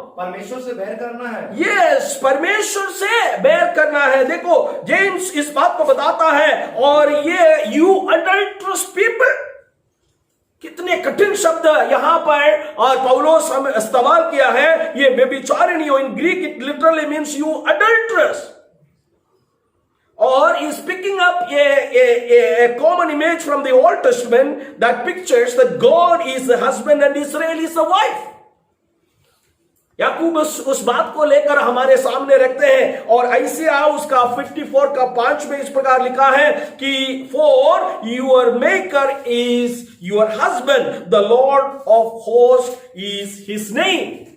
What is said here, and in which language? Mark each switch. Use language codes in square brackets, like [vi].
[hi] परमेश्वर से बैर करना है? यस, परमेश्वर से बैर करना है। देखो जेम्स इस बात को बताता है, और [en] ये you adulterous people, [hi] कितने कठिन शब्द यहां पर और पौलोस हम इस्तेमाल किया है। ये व्यभिचारिणी, [en] In Greek it literally means you adulterous, और is picking up a common image from the Old Testament that pictures that God is a husband and Israel is a wife. [hi] याकूब उस बात को लेकर हमारे सामने रखते हैं, और आइसिया उसका 54 का 5 में इस प्रकार लिखा है कि [en] for your maker is your husband, the Lord of hosts is his name.